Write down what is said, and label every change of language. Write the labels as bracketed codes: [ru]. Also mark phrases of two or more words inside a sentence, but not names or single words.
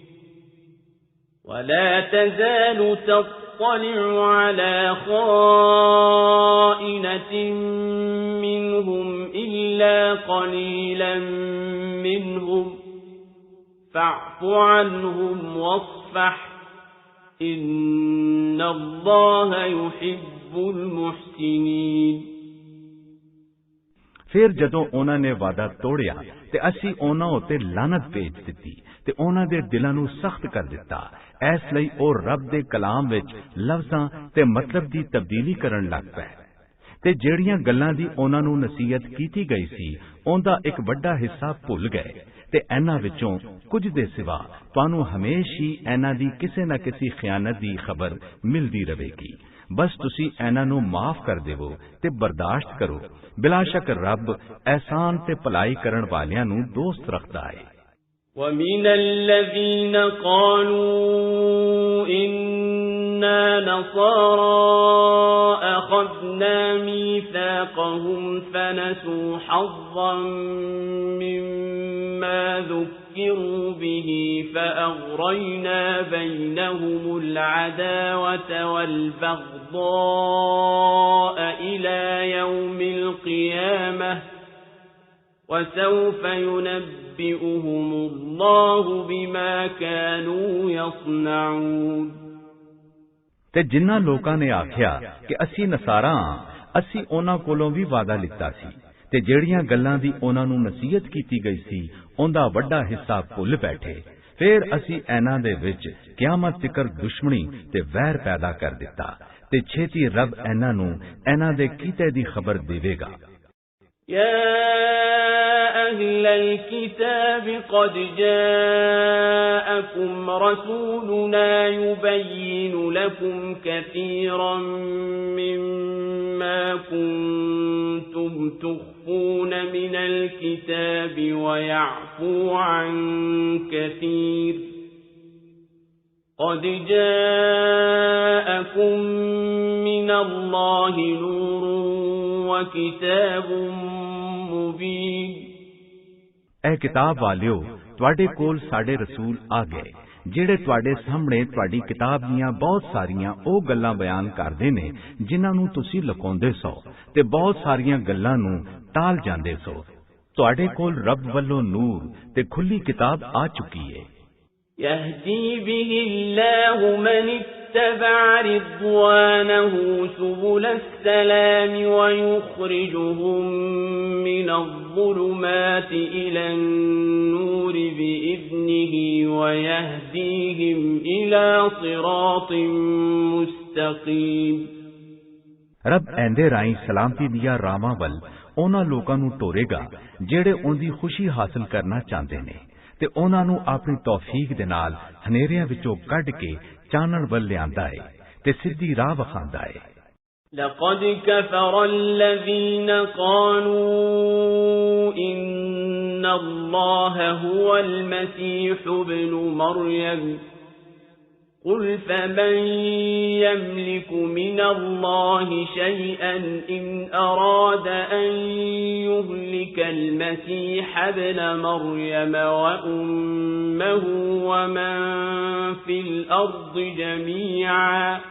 [ar] ولا تزال تطلع على خائنة منهم إلا قليلا منهم فاعف عنهم واصفح إن الله يحب المحسنين। [pa] ਫਿਰ ਜਦੋਂ ਉਨ੍ਹਾਂ ਨੇ ਵਾਅਦਾ ਤੋੜਿਆ ਤੇ ਅਸੀਂ ਉਨ੍ਹਾਂ ਉੱਤੇ ਲਾਨਤ ਭੇਜ ਦਿੱਤੀ ਤੇ ਉਨ੍ਹਾਂ ਦੇ ਦਿਲਾਂ ਨੂੰ ਸਖ਼ਤ ਕਰ ਦਿੱਤਾ। ਇਸ ਲਈ ਓ ਰੱਬ ਦੇ ਕਲਾਮ ਵਿੱਚ ਲਫ਼ਜ਼ਾਂ ਤੇ ਮਤਲਬ ਦੀ ਤਬਦੀਲੀ ਕਰਨ ਲੱਗ ਪਏ ਤੇ ਜਿਹੜੀਆਂ ਗੱਲਾਂ ਦੀ ਉਹਨਾਂ ਨੂੰ ਨਸੀਹਤ ਕੀਤੀ ਗਈ ਸੀ ਉਹਦਾ ਇੱਕ ਵੱਡਾ ਹਿੱਸਾ ਭੁੱਲ ਗਏ ਤੇ ਇਹਨਾਂ ਵਿੱਚੋਂ ਕੁਝ ਦੇ ਸਿਵਾ ਤੁਹਾਨੂੰ ਹਮੇਸ਼ਾ ਹੀ ਇਹਨਾਂ ਦੀ ਕਿਸੇ ਨਾ ਕਿਸੇ ਖਿਆਨਤ ਦੀ ਖਬਰ ਮਿਲਦੀ ਰਹੇਗੀ। ਬਸ ਤੁਸੀਂ ਇਹਨਾਂ ਨੂੰ ਮਾਫ ਕਰ ਦੇਵੋ ਤੇ ਬਰਦਾਸ਼ਤ ਕਰੋ। ਬਿਲਾ ਸ਼ੱਕ ਰੱਬ ਅਹਿਸਾਨ ਤੇ ਭਲਾਈ ਕਰਨ ਵਾਲਿਆਂ ਨੂੰ ਦੋਸਤ ਰੱਖਦਾ ਹੈ। [ar] وَمِنَ الَّذِينَ قَالُوا إِنَّا نَصَارَى أَخَذْنَا مِيثَاقَهُمْ فَنَسُوا حَظًّا مِّمَّا ذُكِّرُوا بِهِ فَأَغْرَيْنَا بَيْنَهُمُ الْعَدَاوَةَ وَالْبَغْضَاءَ إِلَى يَوْمِ الْقِيَامَةِ وَسَوْفَ يُنَبِّئُهُمُ اللَّهُ بِمَا كَانُوا يَصْنَعُونَ। [pa] ਤੇ ਜਿਨ੍ਹਾਂ ਲੋਕਾਂ ਨੇ ਆਖਿਆ ਕਿ ਅਸੀਂ ਨਸਾਰਾ ਹਾਂ, ਅਸੀਂ ਉਹਨਾਂ ਕੋਲੋਂ ਵੀ ਵਾਅਦਾ ਲਿੱਤਾ ਸੀ ਤੇ ਜਿਹੜੀਆਂ ਗੱਲਾਂ ਦੀ ਉਹਨਾਂ ਨੂੰ ਨਸੀਹਤ ਕੀਤੀ ਗਈ ਸੀ ਉਹਦਾ ਵੱਡਾ ਹਿੱਸਾ ਭੁੱਲ ਬੈਠੇ। ਫਿਰ ਅਸੀਂ ਇਹਨਾਂ ਦੇ ਵਿੱਚ ਕਿਆਮਤ ਤੱਕ ਦੁਸ਼ਮਣੀ ਤੇ ਵੈਰ ਪੈਦਾ ਕਰ ਦਿੱਤਾ ਤੇ ਛੇਤੀ ਰੱਬ ਇਹਨਾਂ ਨੂੰ ਇਹਨਾਂ ਦੇ ਕੀਤੇ ਦੀ ਖਬਰ ਦੇਵੇਗਾ। [ar] يا أهل الكتاب قد جاءكم رسولنا يبين لكم كثيرا مما كنتم تخفون من الكتاب ويعفو عن كثير قد جاءكم من الله نور وكتاب مبين۔ [pa] ਇਹ ਕਿਤਾਬ ਵਾਲਿਓ, ਤੁਹਾਡੇ ਕੋਲ ਸਾਡੇ ਰਸੂਲ ਆ ਗਏ ਜਿਹੜੇ ਤੁਹਾਡੇ ਸਾਹਮਣੇ ਤੁਹਾਡੀ ਕਿਤਾਬ ਦੀਆਂ ਬਹੁਤ ਸਾਰੀਆਂ ਉਹ ਗੱਲਾਂ ਬਿਆਨ ਕਰਦੇ ਨੇ ਜਿਨ੍ਹਾਂ ਨੂੰ ਤੁਸੀਂ ਲੁਕਾਉਂਦੇ ਸੋ ਤੇ ਬਹੁਤ ਸਾਰੀਆਂ ਗੱਲਾਂ ਨੂੰ ਟਾਲ ਜਾਂਦੇ ਸੋ। ਤੁਹਾਡੇ ਕੋਲ ਰੱਬ ਵੱਲੋਂ ਨੂਰ ਤੇ ਖੁੱਲੀ ਕਿਤਾਬ ਆ ਚੁੱਕੀ ਹੈ। [ar] يهدي به الله من اتبع رضوانه سبل السلام ويخرجهم من الظلمات إلى النور بإذنه ويهديهم إلى صراط مستقيم۔ [pa] ਰੱਬ ਐਂਦੇ ਰਾਹੀਂ ਸਲਾਮਤੀ ਦੀਆਂ ਰਾਹਾਂ ਵੱਲ ਉਹਨਾਂ ਲੋਕਾਂ ਨੂੰ ਟੋਰੇਗਾ ਜਿਹੜੇ ਉਹਦੀ ਖੁਸ਼ੀ ਹਾਸਲ ਕਰਨਾ ਚਾਹੁੰਦੇ ਨੇ ਤੇ ਉਹਨਾਂ ਨੂੰ ਆਪਣੀ ਤੌਫੀਕ ਦੇ ਨਾਲ ਹਨੇਰਿਆਂ ਵਿੱਚੋਂ ਕੱਢ ਕੇ ਚਾਨਣ ਵੱਲ ਲਿਆਂਦਾ ਹੈ ਤੇ ਸਿੱਧੀ ਰਾਹ ਵਿਖਾਉਂਦਾ ਹੈ। [ar] لقد كفر الذين قالوا إن الله هو المسيح ابن مريم قل فمن يملك من الله شيئا إن أراد أن يهلك المسيح ابن مريم وأمه ومن في الأرض جميعا